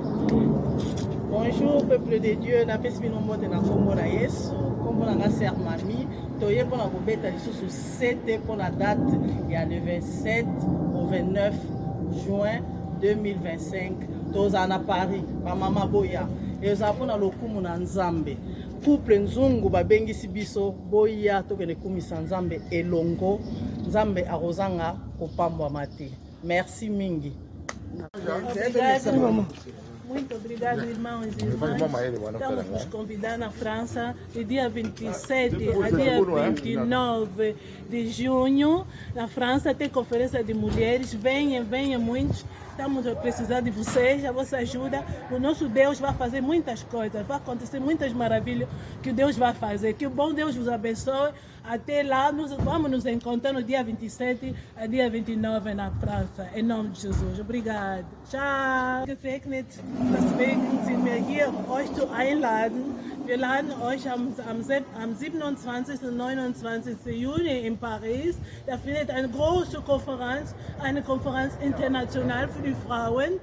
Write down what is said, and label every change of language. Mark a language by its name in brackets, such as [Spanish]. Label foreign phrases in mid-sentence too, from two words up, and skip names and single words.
[French] Bonjour peuple de Dieu, [Lingala] na pesi bino mbote na kombo na Yesu, kombo na nga sœur Mami, toye pona kobeta lisusu 7 pona date ya [French] le 27 au 29 juin 2025 [Lingala] toza na Paris pa mama boya eza pona lokumu na nzambe couple nzungu babengisi biso boya tokende kumisa nzambe elongo nzambe akozanga kopambwa mate. Merci mingi. [Portuguese] Muito obrigado, irmãos e irmãs. Estamos nos convidar na França, do dia 27 a dia 29 de junho. Na França tem conferência de mulheres. Venham muitos. Estamos a precisar de vocês, a vossa ajuda. O nosso Deus vai fazer muitas coisas, vai acontecer muitas maravilhas que Deus vai fazer. Que o bom Deus vos abençoe. Até lá, vamos nos encontrar no dia 27 a dia 29 na França. Em nome de Jesus. Obrigado. Ciao. [German] Gesegnet, deswegen sind wir hier, euch zu einladen. Wir laden euch am 27. und 29. Juni in Paris. Da findet eine große Konferenz, eine Konferenz international für die Frauen.